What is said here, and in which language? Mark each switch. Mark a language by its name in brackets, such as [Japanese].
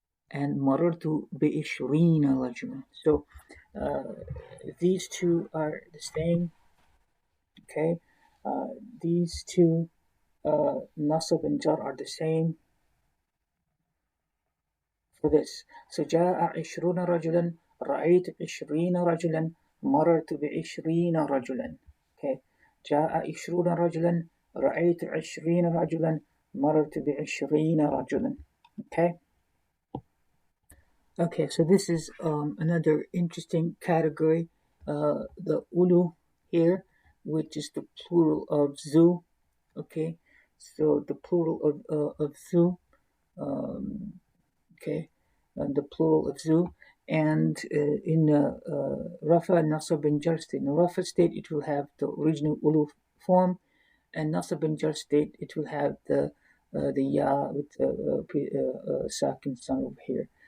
[Arabic] And مررت ب20 رجلا. [English] So these two are the same. Okay. These two nasab and jar are the same for this. [Arabic] So جاء 20 رجلا, رأيت 20 رجلا, مررت ب20 رجلا. Okay. جاء 20 رجلا, رأيت 20 رجلا, مررت ب20 رجلا. Okay. [English] Okay, so this is another interesting category. The ulu here, which is the plural of zu. Okay, so the plural of zu. Okay, the plural of zu, and in Rafa, Nasab, and Jar state. In the Rafa state, it will have the original ulu form, and Nasab and Jar state, it will have the ya with the sakin sound over here.